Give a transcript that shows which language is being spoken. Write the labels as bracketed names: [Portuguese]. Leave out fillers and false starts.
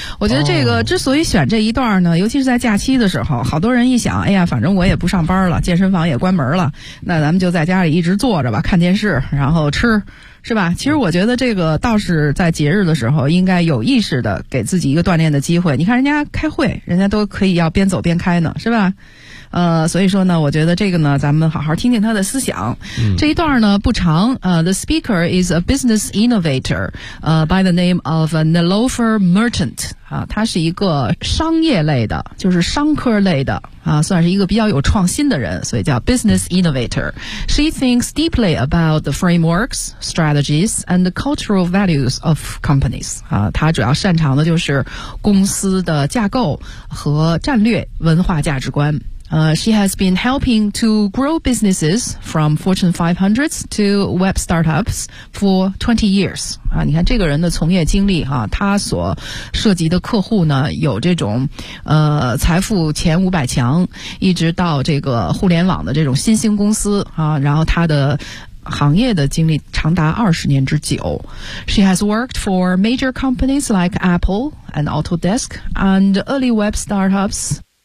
[Chinese] 我觉得这个之所以选这一段呢，尤其是在假期的时候，好多人一想，哎呀，反正我也不上班了，健身房也关门了，那咱们就在家里一直坐着吧，看电视然后吃，是吧？其实我觉得这个倒是在节日的时候应该有意识的给自己一个锻炼的机会。你看人家开会，人家都可以要边走边开呢，是吧？所以说呢，我觉得这个呢，咱们好好听听他的思想。这一段呢不长。 [English] The speaker is a business innovator, by the name of Nilofer Mertens. [Chinese] 他是一个商业类的，就是商科类的算是一个比较有创新的人，所以叫 business innovator. [English] She thinks deeply about the frameworks, strategies, and the cultural values of companies. [Chinese] 他主要擅长的就是公司的架构和战略文化价值观。 [English] She has been helping to grow businesses from Fortune 500s to web startups for 20 years. [Chinese] 你看这个人的从业经历他所涉及的客户呢，有这种财富前500强，一直到这个互联网的这种新兴公司然后他的行业的经历长达20年之久。 [English] She has worked for major companies like Apple and Autodesk and early web startups.